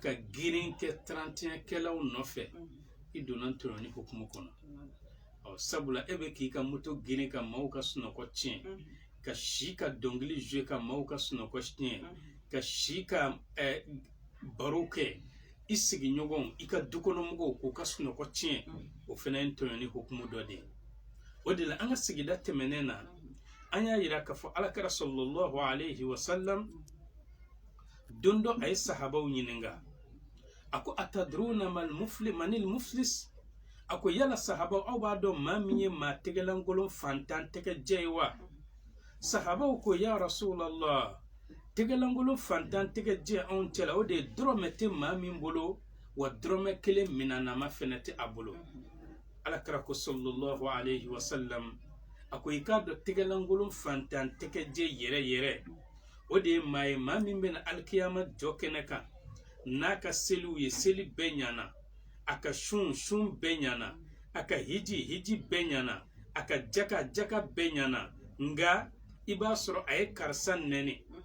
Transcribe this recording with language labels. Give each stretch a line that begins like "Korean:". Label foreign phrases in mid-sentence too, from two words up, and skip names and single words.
Bambara: ka girin kɛ 31 kɛlaw nɔfɛ i donna tɔɲɔni hukumu kɔnɔ sabula e bɛ k'i ka moto girin ka maaw ka sunɔgɔ tiɲɛ ka si ka dɔnkili jouer ka maaw ka sunɔgɔ tiɲɛ ka si ka baro kɛ i sigiɲɔgɔnw i ka dukɔnɔmɔgɔw k'u ka sunɔgɔ tiɲɛ o fɛnɛ ye tɔɲɔni hukumu dɔ de ye o de la an ka sigida tɛmɛnen na an y'a yira k'a fɔ alakira
Arabic: صلى الله عليه وسلم
Bambara: don dɔ a ye sahabaw ɲininka a ko
Arabic: أتدرون من المفلس
Bambara: a ko yala sahabaw aw b'a dɔn maa min ye maa tɛgɛlankolon fantan tɛgɛjɛ ye wa sahabaw ko
Arabic: يا رسول الله
Bambara: tɛgɛlankolon fantan tɛgɛjɛ anw cɛla o de ye dɔrɔmɛ tɛ maa min bolo wa dɔrɔmɛ kelen minanama fɛnɛ tɛ a bolo alakira ko
Arabic: صلى الله عليه وسلم
Bambara: a ko i k'a dɔn tɛgɛlankolon fantan tɛgɛjɛ yɛrɛ yɛrɛ o de ye maa min bɛna alikiyama jɔ kɛnɛ kan n'a ka seliw ye seli bɛɛ ɲana a ka sun bɛɛ ɲana a ka hiji bɛɛ ɲana a ka jaka bɛɛ ɲana nga i b'a sɔrɔ a ye karisa nɛni